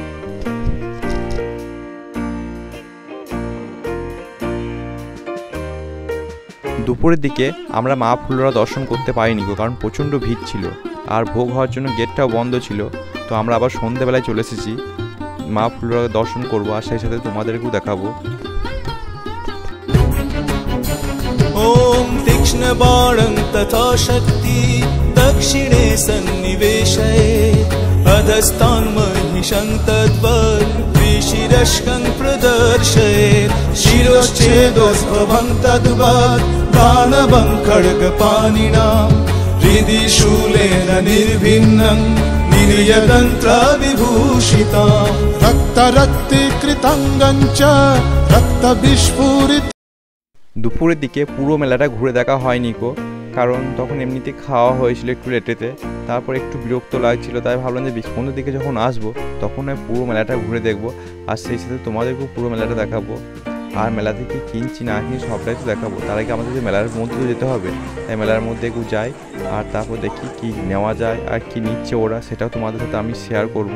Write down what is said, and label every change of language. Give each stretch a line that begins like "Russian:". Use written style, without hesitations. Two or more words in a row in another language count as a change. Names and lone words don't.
Bangla: দুপুরের দিকে আমরা মা ফুলরা দর্শন করতে পারিনি গো, কারণ প্রচণ্ড ভিড় ছিল আর ভোগ হওয়ার জন্য গেটটাও বন্ধ ছিল। তো আমরা আবার সন্ধ্যেবেলায় চলে এসেছি মা ফুলরা দর্শন করবো, আর সেই সাথে তোমাদেরকেও দেখাবো।
Sanskrit: ओम तीक्ष्ण बाणं तथा शक्ति दक्षिणे सन्निवेशये अधस्तान् महिषं तद्वत् त्रिशिरस्कं प्रदर्शयेत् शिरोश्छेदोद्भवं तद्वत् दानवं खड्गपाणिनां हृदि शूलेन निर्भिन्नं निर्यतन्त्रविभूषितां रक्तरक्तीकृताङ्गं च रक्तविस्फुरित।
Bangla: দুপুরের দিকে পুরো মেলাটা ঘুরে দেখা হয়নি গো, কারণ তখন এমনিতে খাওয়া হয়েছিল একটু লেটেতে, তারপর একটু বিরক্ত লাগছিল, তাই ভাবলাম যে সন্ধ্যের দিকে যখন আসবো তখন আমি পুরো মেলাটা ঘুরে দেখবো, আর সেই সাথে তোমাদেরকেও পুরো মেলাটা দেখাবো। আর মেলা থেকে কিনছি না কিনছি সবটাই তো দেখাবো। তার আগে আমাদের যে মেলার মধ্যে তো যেতে হবে, তাই মেলার মধ্যে একটু যাই আর তারপর দেখি কি নেওয়া যায় আর কি নিচ্ছে ওরা, সেটাও তোমাদের সাথে আমি শেয়ার করব।